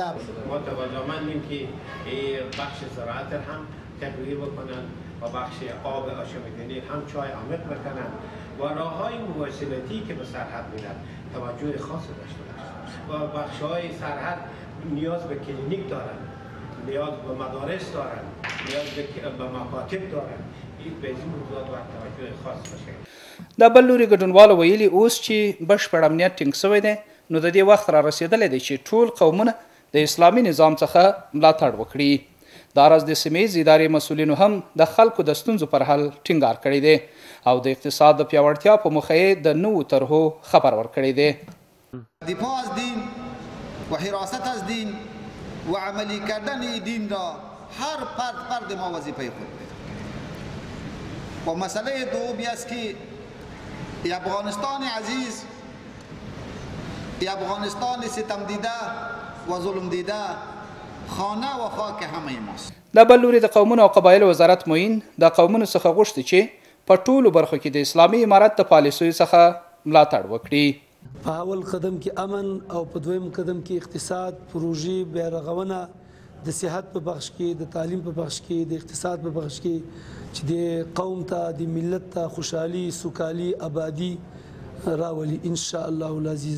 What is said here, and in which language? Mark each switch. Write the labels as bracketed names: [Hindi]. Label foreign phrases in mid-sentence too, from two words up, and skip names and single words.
[Persian] ما توجهمندیم که بخش زراعت هم تغییر بکنند و بخش آب آشامیدنی هم چای عمیق بکنند و راههای مواصلاتی که به سرحد میرن توجه خاص داشته باشند و بخشهای سرحد نیاز به کلینیک دارند، نیاز به مدارس دارند، نیاز به مکاتب دارند. این به این موضوعات باید توجه خاص بشه. [Pashto] د بل لوري ګډونوالو ویلي اوس چې بشپړ امنیت ټینګ شوی دی نو د دې وخت را رسېدلی دی چې ټول قومونه د اسلامي نظام څخه ملاتړ وکړي. دا ورځ د سیمې ادارې مسؤلینو هم د خلکو د ستونزو پر حل ټینګار کړی دی او د اقتصاد د پیاوړتیا په موخه یې د نوو طرحو خبر ورکړی دی. [Persian] دفاع از دین و حراست از دین و عملی کردن دین را هر فرد ما وظیفه خود و مسئله دومی است که افغانستان عزیز، افغانستان ستم دیده و ظلم دیده خانه و خاک همه ماست. [Pashto] د بل لوري د قومونو او قبایلو وزارت معین د قومونو څخه غوښتي چې په ټولو برخو کې د اسلامي امارت د پالیسیو څخه ملاتړ وکړي. په اول قدم کې امن او په دویم قدم کې اقتصاد، پروژې، بیارغونه، د صحت په بخش کې، د تعلیم په بخش کې، د اقتصاد په بخش کې چې د قوم ته د ملت ته خوشحالي، سوکالي، آبادي راولي [Arabic] ان شاء الله العزیز.